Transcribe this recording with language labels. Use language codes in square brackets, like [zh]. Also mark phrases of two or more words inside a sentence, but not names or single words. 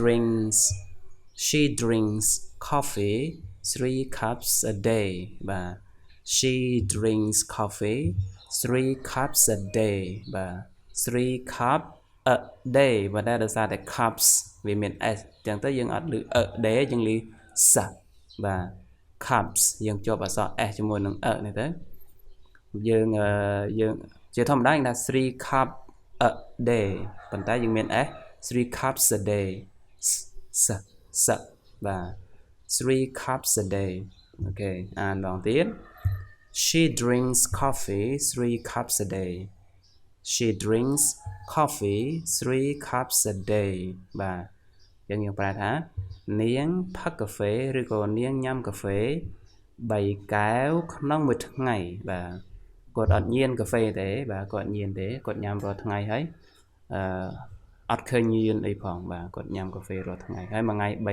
[en] drinks coffee 3 cups a day [km] បាទ [en] she drinks coffee 3 cups a day [km] បាទ [en] 3 cup a day [km] បាទតែដោយសារតែ cups វាមាន s ចឹងទៅយើងអត់ឮ [en] a day [km] យើងឮ s បាទ cups យើងជាប់អក្សរ s ជាមួយនឹង នេះទៅយើងជាធម្មតាយើងថា [en] 3 cup a day [km] ប៉ុន្តែយើងមាន s [en] 3 cups a day s បាទ 3 cups a day [km] អូខេអានម្ដងទៀត [en] she drinks coffee 3 cups a day she drinks coffee 3 cups a day [km] បាទយើងប្រែថានាងផឹកកាហ្វេឬក៏នាងញ៉ាំកាហ្វេ3កែវក្នុងមួយថ្ងៃបាទគាត់អត់ញៀនកាហ្វេទេបាទគាត់ញៀនទេគាត់ញ៉ាំរាល់ថ្ងៃហើយអត់ឃើញញៀនអីផងបាទគាត់ញ៉ាំកាហ្វេរាល់ថ្ងៃហើយមួយថ្ងៃ